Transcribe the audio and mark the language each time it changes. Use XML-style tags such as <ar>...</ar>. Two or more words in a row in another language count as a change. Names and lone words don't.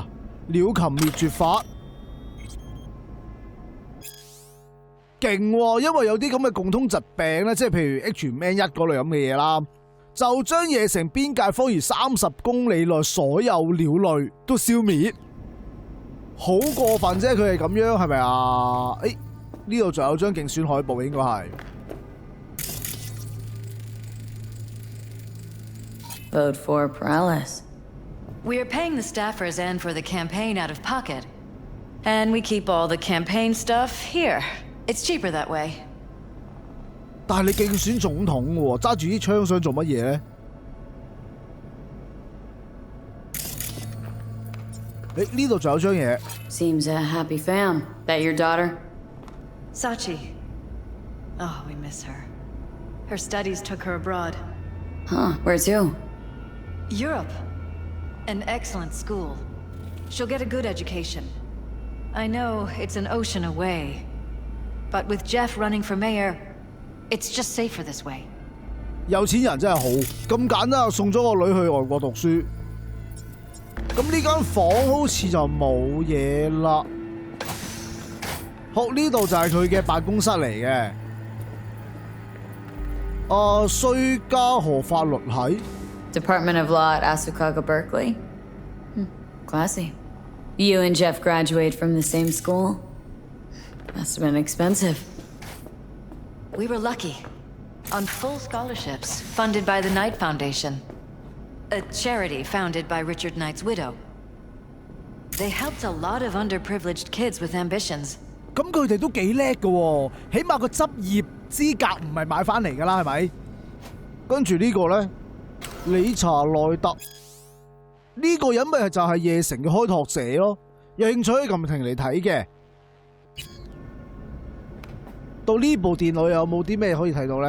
<yue>鳥禽滅絕法，勁喎！因為有啲咁嘅共通疾病咧，即係譬如 H5N1 嗰類咁嘅嘢啦， 就將夜城邊界方圓30公里內所有鳥類都消滅。好過分啫，佢係咁樣係咪啊？誒，呢度仲有張競選海報，應該係。</yue> <en>Vote for Perales. We are paying the staffers and for the campaign out of pocket. And we keep all the campaign stuff here. It's cheaper that way.</en> <yue>但係你競選總統喎，揸住啲槍想做乜嘢咧？誒，呢度仲有張嘢。</yue> <en>Seems a happy fam. That your daughter? Sachi. Oh, we miss her. Her studies took her abroad. Huh, where to? Europe. An excellent school. She'll get a good education. I know it's an ocean away, but with Jeff running for mayor, it's just safer this way.</en> <yue>有錢人真係好，咁簡單送咗個女去外國讀書。咁呢間房好似就冇嘢啦。好，呢度就係佢嘅辦公室嚟嘅。衰加河法律系。</yue> <en>Department of Law at Asukaga, Berkeley. Classy. You and Jeff graduate from the same school? Must have been expensive. We were lucky. On full scholarships, funded by the Knight Foundation. A charity founded by Richard Knight's widow. They helped a lot of underprivileged kids with ambitions.</en> <yue>咁佢哋都幾叻㗎喎，起碼個執業資格唔係買翻嚟㗎啦，係咪？跟住呢個咧，理查內特呢個人咪就係夜城嘅開拓者咯。有興趣可以撳停嚟睇嘅。到呢部電腦有冇啲咩可以睇到咧？</yue>